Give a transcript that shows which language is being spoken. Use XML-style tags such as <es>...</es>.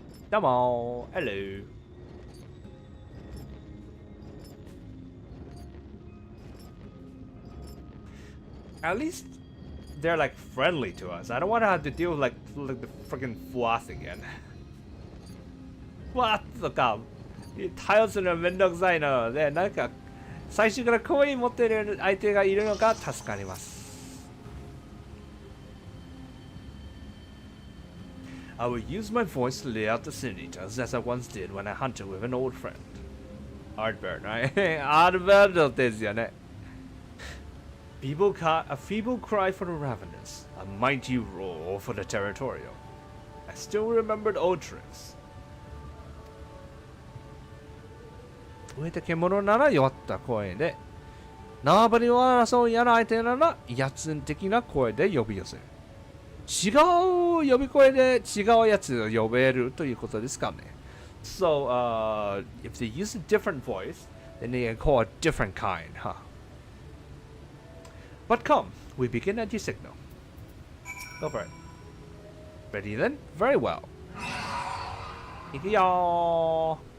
<en>Domo, hello. At least they're like friendly to us. I don't want to have to deal with like the freaking Fwath again. What the fuck?</en> <ja>対応するのはめんどくさいので、なんか最初からコイン持ってる相手がいるのが助かります。</ja> <en>I will use my voice to lay out the sin eaters as I once did when I hunted with an old friend. Artburn, right?</en> <ja>Artburn ですよね。</ja> <en>A feeble cry for the ravenous, a mighty roar for the territorial. I still remembered old tricks.</en> <ja>飢えた獣なら弱った声で、縄張りを争う嫌な相手なら威圧的な声で呼び寄せる。違う呼び声で違うやつを呼べるということですかね。</ja> <en>So, if they use a different voice, then they can call a different kind, huh? But come, we begin at your signal. Go for it. Ready then? Very well.</en> <ja>いくよー。</ja>